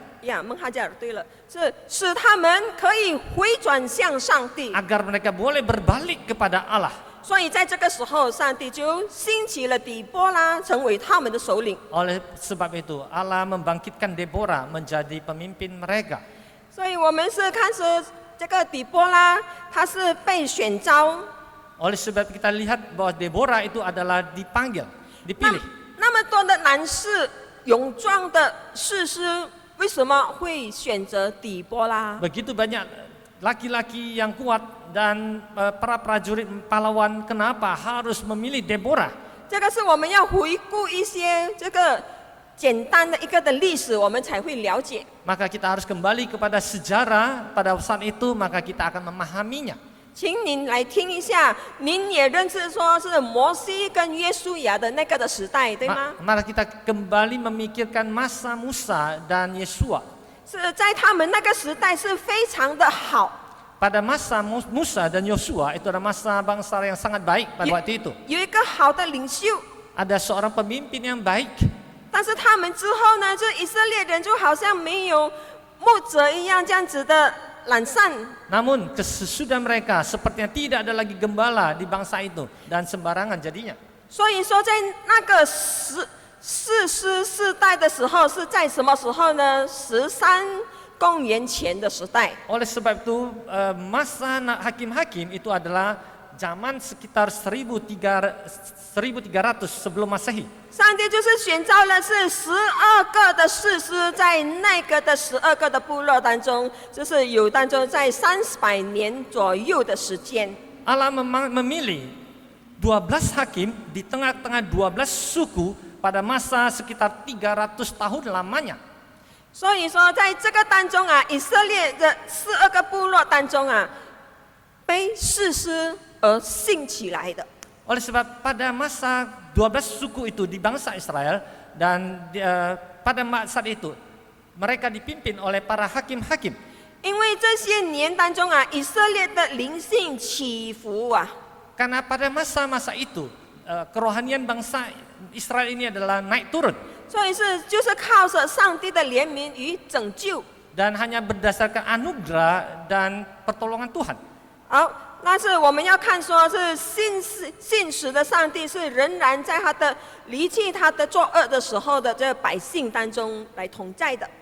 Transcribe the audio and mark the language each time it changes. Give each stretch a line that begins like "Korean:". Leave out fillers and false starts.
Chinese: 呀，孟哈加尔，对了，是使他们可以回转向上帝。
Indonesian: agar mereka boleh berbalik kepada Allah.
Chinese: 所以在这个时候，上帝就兴起了底波拉，成为他们的首领。
Indonesian: Oleh sebab itu Allah membangkitkan Deborah menjadi pemimpin mereka.
Chinese: 所以我们是看是这个底波拉，他是被选召。
Indonesian: Oleh sebab kita lihat bahwa Deborah itu adalah dipanggil, 那 dipilih.
Chinese: 那么多的男士勇壮的士师，为什么会选择底波拉？
Indonesian: Begitu banyak laki-laki yang kuat dan para prajurit pahlawan, kenapa harus memilih Deborah?
Chinese: 这个是我们要回顾一些这个简单的一个的历史，我们才会了解。
Indonesian: Maka kita harus kembali kepada sejarah pada saat itu, maka kita akan memahaminya.
Chinese: 请您来听一下，您也认识说是摩西跟约书亚的那个的时代，对吗？
Indonesian: Mari kita kembali memikirkan masa Musa dan Yesua.
Chinese: 是在他们那个时代是非常的好，
Indonesian: Pada masa Musa dan Yosua itu adalah masa bangsa yang sangat baik pada waktu itu.
Chinese: 有一个好的领袖。
Indonesian: Ada seorang pemimpin yang baik.
Chinese: 但是他们之后呢，这以色列人就好像没有牧者一样这样子的懒散。
Indonesian: Namun sesudah mereka sepertinya tidak ada lagi gembala di bangsa itu dan sembarangan jadinya.
Chinese: 所以说，在那个士师世代的时候，是在什么时候呢？13公元前的时代。
Indonesian: Oleh sebab itu masa hakim-hakim itu adalah zaman sekitar 1300 sebelum Masehi.
Chinese: 上帝就是选召了是12个的士师，在那个的12个的部落当中，就是有当中在300年左右的时间。
Indonesian: Allah memilih 12 hakim di tengah-tengah 12 suku pada masa sekitar 300 tahun lamanya.
Chinese: 所以说，在这个当中啊，以色列的12个部落当中啊，被士师而兴起来的。
Indonesian: Oleh sebab pada masa 12 suku itu di bangsa Israel dan pada saat itu mereka dipimpin oleh para hakim-hakim.
Chinese: 因为这些年当中啊，以色列的灵性起伏啊，
Indonesian: Karena pada masa-masa itu kerohanian bangsa Israel ini adalah naik turun
Chinese: 所以就是靠着上帝的怜悯与拯救。
Indonesian: dan hanya berdasarkan anugerah dan pertolongan Tuhan.
Chinese: 好，但是我们要看说是信实的上帝是仍然在他的离弃他的作恶的时候的这百姓当中来同在的。